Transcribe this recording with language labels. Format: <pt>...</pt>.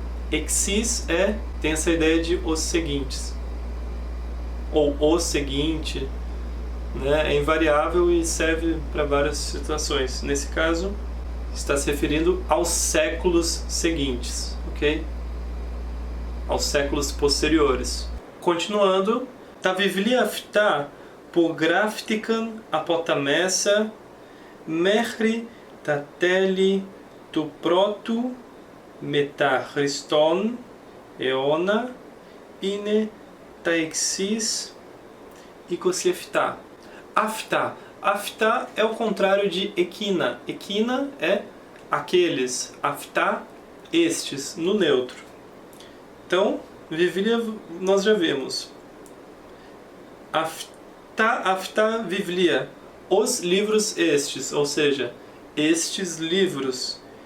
<pt>Exis tem essa ideia de os seguintes, ou o seguinte, né? É invariável e serve para várias situações. Nesse caso, está se referindo aos séculos seguintes, ok? Aos séculos posteriores. Continuando,</pt> <el>ta βιβλία αυτά που γράφτηκαν από τα μέσα μέχρι τα τέλη του πρώτου μετά Χριστόν αιώνα είναι τα εξής 27. Αυτά.</el> <pt>Αυτά é o contrário de equina. Equina é aqueles. Αυτά estes, no neutro. Então, Vivlia nós já vimos. Afta Vivlia, os livros estes, ou seja, estes livros.</pt>